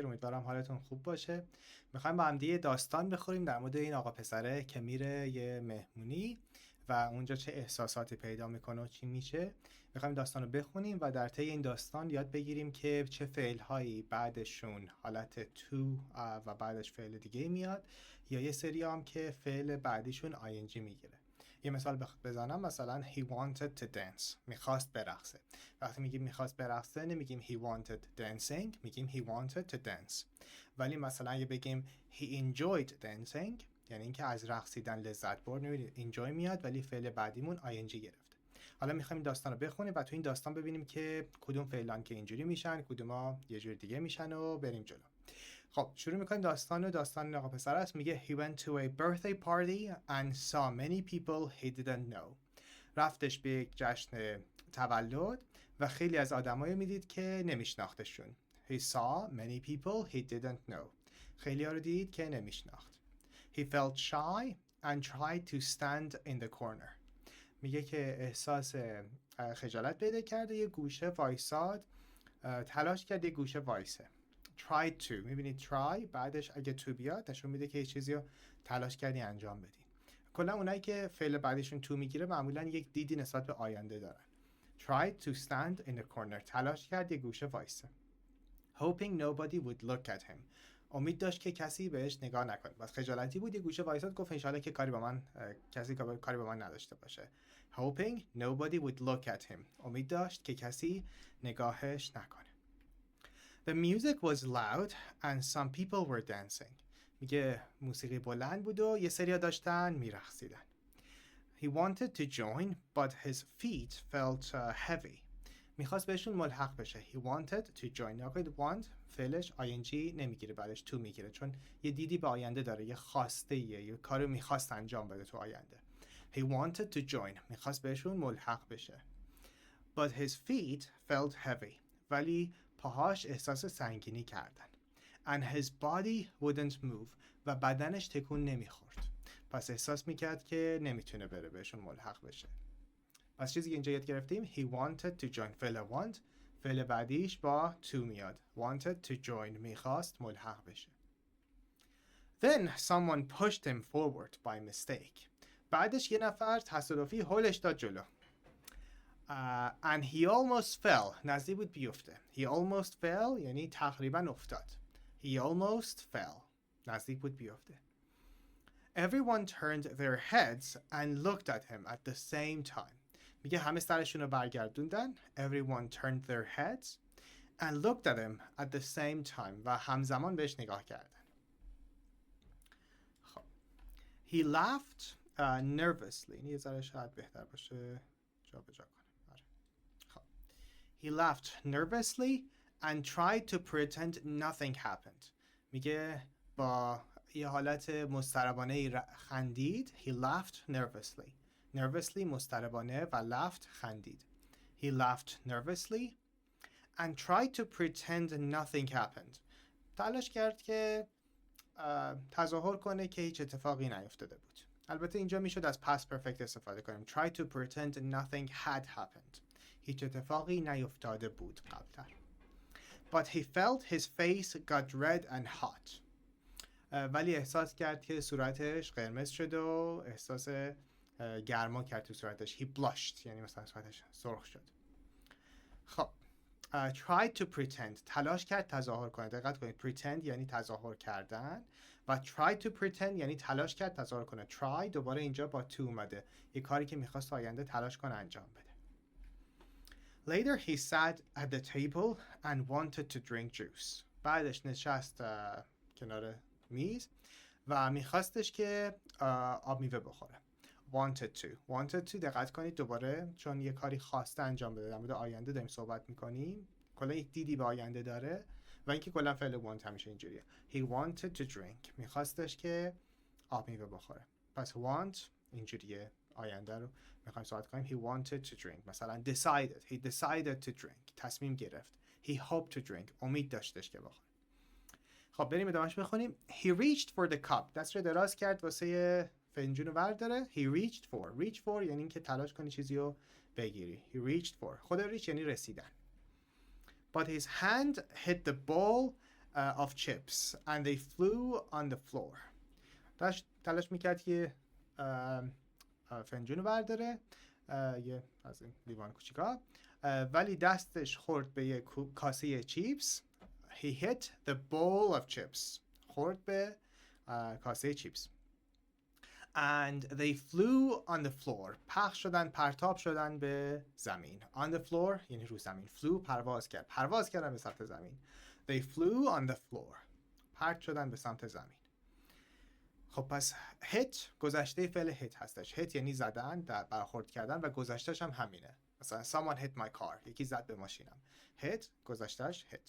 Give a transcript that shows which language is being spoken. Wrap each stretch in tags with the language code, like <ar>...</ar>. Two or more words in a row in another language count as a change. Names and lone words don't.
<fa>امیدوارم حالتون خوب باشه. میخوایم با هم دیگه داستان بخوریم در مورد این آقا پسره که میره یه مهمونی و اونجا چه احساساتی پیدا میکنه و چی میشه. میخوایم داستان رو بخونیم و در طی این داستان یاد بگیریم که چه فعل‌هایی بعدشون حالت تو و بعدش فعل دیگه میاد، یا یه سری هم که فعل بعدیشون ing میگیره. یه مثال بزنم، مثلا</fa> <en>he wanted to dance،</en> <fa>میخواست برقصه. وقتی میگیم میخواست برقصه نمیگیم</fa> <en>he wanted dancing،</en> <fa>میگیم</fa> <en>he wanted to dance.</en> <fa>ولی مثلا اگه بگیم</fa> <en>he enjoyed dancing،</en> <fa>یعنی اینکه از رقصیدن لذت برد، میبینید enjoy میاد ولی فعل بعدیمون ing گرفته. حالا میخوایم داستان رو بخونیم و تو این داستان ببینیم که کدوم فعلان که اینجوری میشن، کدوما یه جور دیگه میشن و بریم جلو. خب شروع میکنیم داستان آقا پسر است.</fa> <en>میگه he went to a birthday party and saw many people he didn't know.</en> <fa>رفتش به یک جشن تولد و خیلی از آدمایی میدید که نمیشناختشون.</fa> <en>He saw many people he didn't know.</en> <fa>خیلی ها رو دید که نمیشناخت.</fa> <en>He felt shy and tried to stand in the corner.</en> <fa>میگه که احساس خجالت پیدا کرده، یه گوشه وایساد، تلاش کرد یه گوشه وایسه.</fa> <en>tried to،</en> <fa>میبینید try بعدش اگه to بیاد نشون میده که یه چیزی رو تلاش کردی انجام بدی. کلا اونایی که فعل بعدشون to میگیره معمولا یک دیدی نسبت به آینده دارن.</fa> <en>tried to stand in the corner،</en> <fa>تلاش کرد یه گوشه وایسه.</fa> <en>hoping nobody would look at him،</en> <fa>امید داشت که کسی بهش نگاه نکنه. بس خجالتی بود، یه گوشه وایساد، گفت انشالله که کاری با من کسی کاری با من نداشته باشه.</fa> <en>hoping nobody would look at him،</en> <fa>امید داشت که کسی نگاهش نکنه.</fa> <en>The music was loud and some people were dancing.</en> <fa>میگه موسیقی بلند بود و یه سریا داشتن میرقصیدن.</fa> <en>He wanted to join but his feet felt heavy.</en> <fa>میخواست بهشون ملحق بشه.</fa> <en>He wanted to join.</en> <fa>نگاهید want فعلش ing نمیگیره، بعدش to میگیره، چون یه دیدی به آینده داره، یه خواسته یه کاری میخواست انجام بده تو آینده.</fa> <en>He wanted to join،</en> <fa>میخواست بهشون ملحق بشه.</fa> <en>But his feet felt heavy.</en> <fa>ولی پاهاش احساس سنگینی کردن.</fa> <en>And his body wouldn't move.</en> <fa>و بدنش تکون نمیخورد. پس احساس میکرد که نمیتونه بره بهشون ملحق بشه. پس چیزی که اینجا یاد گرفتیم</fa> <en>he wanted to join.</en> <fa>فعل want فعل بعدیش با to میاد.</fa> <en>wanted to join،</en> <fa>میخواست ملحق بشه.</fa> <en>Then someone pushed him forward by mistake.</en> <fa>بعدش یه نفر تصادفی هولش داد جلو.</fa> <en>And he almost fell.</en> <fa>نزدیک بود بیفته.</fa> <en>He almost fell</en> <fa>یعنی تقریبا افتاد.</fa> <en>He almost fell.</en> <fa>نزدیک بود بیفته.</fa> <en>Everyone turned their heads and looked at him at the same time.</en> <fa>میگه همه سرشون رو برگردوندن.</fa> <en>Everyone turned their heads and looked at him at the same time.</en> <fa>و همزمان بهش نگاه کردن. خب.</fa> <en>He laughed nervously.</en> <fa>این یه ذره شاید بهتر باشه جا به جا کنم.</fa> <en>He laughed nervously and tried to pretend nothing happened.</en> <fa>میگه با یه حالت مضطربانه خندید.</fa> <en>He laughed nervously. Nervously</en> <fa>مضطربانه و</fa> <en>laughed خندید. He laughed nervously and tried to pretend nothing happened.</en> <fa>تلاش کرد که تظاهر کنه که هیچ اتفاقی نیفتاده بود. البته اینجا میشد از</fa> <en>past perfect</en> <fa>استفاده کنیم.</fa> <en>Try to pretend nothing had happened.</en> <fa>هیچ اتفاقی نیفتاده بود قبلتر.</fa> <en>But he felt his face got red and hot.</en> <fa>ولی احساس کرد که صورتش قرمز شد و احساس گرما کرد تو صورتش.</fa> <en>He blushed</en> <fa>یعنی مثلا صورتش سرخ شد. خب</fa> <en>tried to pretend</en> <fa>تلاش کرد تظاهر کنه. دقت کنید pretend یعنی تظاهر کردن و</fa> <en>tried to pretend</en> <fa>یعنی تلاش کرد تظاهر کنه. try دوباره اینجا با to اومده، یه کاری که میخواست آینده تلاش کنه انجام بده.</fa> <en>Later he sat at the table and wanted to drink juice.</en> <fa>بعدش نشست کنار میز و میخواستش که آب میوه بخوره.</fa> <en>wanted to</en> <fa>دقت کنید دوباره، چون یه کاری خواسته انجام بده، در مورد آینده داریم صحبت میکنیم، کلا یک دیدی به آینده داره و اینکه کلا فعل want همیشه اینجوریه.</fa> <en>He wanted to drink،</en> <fa>میخواستش که آب میوه بخوره. پس want اینجوریه، آینده رو میخوایم صحبت کنیم.</fa> <en>He wanted to drink. مثلا he decided to drink،</en> <fa>تصمیم گرفت.</fa> <en>He hoped to drink،</en> <fa>امید داشتش که بخوره. خب بریم ادامهش بخونیم.</fa> <en>He reached for the cup،</en> <fa>دست رو دراز کرد واسه فنجون رو برداره.</fa> <en>He reach for</en> <fa>یعنی اینکه تلاش کنی چیزی رو بگیری.</fa> <en>He reached for،</en> <fa>خود reach یعنی رسیدن.</fa> <en>but his hand hit the bowl of chips and they flew on the floor.</en> <fa>تلاش میکرد که فنجون رو برداره، یه از این لیوان کوچیکا، ولی دستش خورد به یه کاسه چیپس.</fa> <en>He hit the bowl of chips.</en> <fa>خورد به کاسه چیپس.</fa> <en>And they flew on the floor.</en> <fa>پخش شدن، پرتاب شدن به زمین.</fa> <en>On the floor</en> <fa>یعنی رو زمین. Flew پرواز کردن به سمت زمین.</fa> <en>They flew on the floor.</en> <fa>پرت شدن به سمت زمین. خب پس hit گذشته فعل hit هستش. hit یعنی زدن، برخورد کردن و گذشتهش هم همینه. مثلا</fa> <en>someone hit my car.</en> <fa>یکی زد به ماشینم. hit گذشتهش hit.</fa>